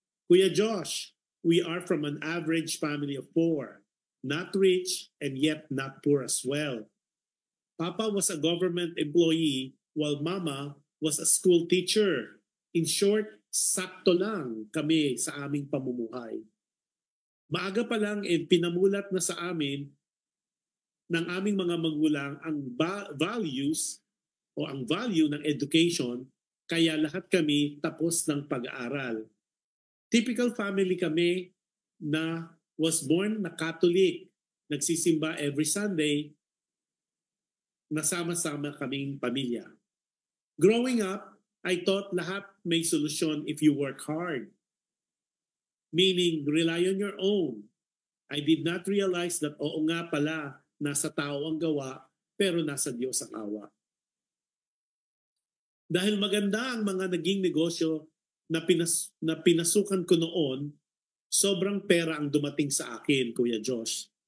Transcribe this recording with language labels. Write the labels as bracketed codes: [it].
[en] Kuya Josh, we are from an average family of 4, not rich and yet not poor as well. Papa was a government employee while Mama was a school teacher. In short, [tl] sakto lang kami sa aming pamumuhay. Maaga pa lang pinamulat na sa amin ng aming mga magulang ang values o ang value ng education, kaya lahat kami tapos ng pag-aaral. [en] Typical family [tl] kami na [en] was born [tl] na Catholic, nagsisimba [en] every Sunday, [tl] nasama-sama kaming pamilya. [en] Growing up, I thought [tl] lahat may solusyon [en] if you work hard. Meaning, rely on your own. I did not realize that [tl] oo nga pala, nasa tao ang gawa, pero nasa Diyos ang awa. Dahil maganda ang mga naging negosyo na pinasukan ko noon, sobrang pera ang dumating sa akin, Kuya Josh.